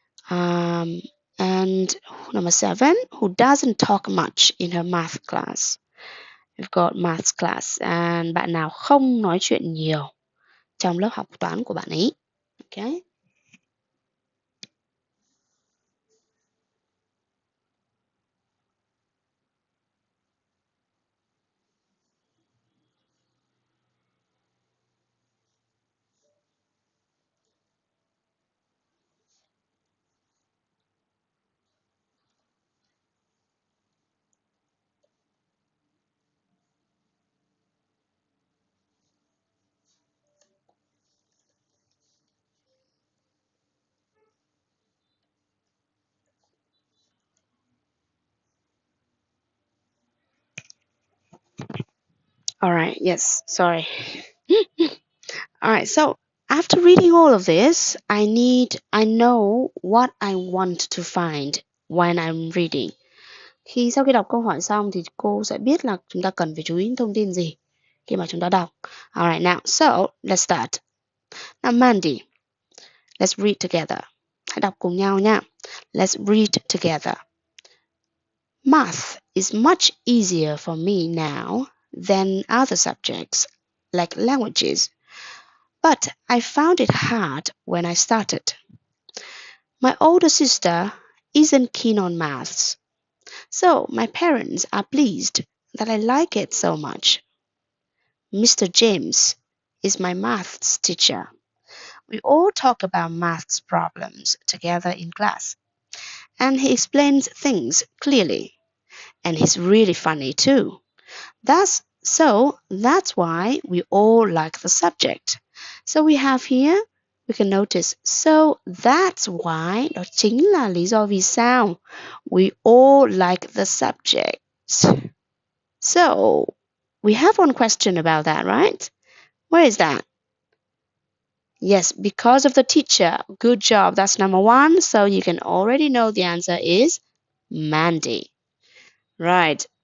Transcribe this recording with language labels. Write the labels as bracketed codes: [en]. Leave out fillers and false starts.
[en] Um, and number 7, who doesn't talk much in her math class. We've got math class. [vi] And bạn nào không nói chuyện nhiều trong lớp học toán của bạn ấy. [en] Okay. All right. Yes. Sorry. All right. So after reading all of this, I know what I want to find when I'm reading. [vi] Sau khi đọc câu hỏi xong thì cô sẽ biết là chúng ta cần phải chú ý thông tin gì khi mà chúng ta đọc. [en] All right. Now, so let's start. Now, Mandy, let's read together. [vi] Hãy đọc cùng nhau nha. [en] Let's read together. Math is much easier for me now than other subjects, like languages. But I found it hard when I started. My older sister isn't keen on maths, so my parents are pleased that I like it so much. Mr. James is my maths teacher. We all talk about maths problems together in class, and he explains things clearly. And he's really funny too. That's why we all like the subject. So we have here, we can notice, so that's why, [vi] đó chính là lý do vì sao. [en] We all like the subject. So we have one question about that, right? Where is that? Yes, because of the teacher. Good job. That's number 1. So you can already know the answer is Mandy. Right.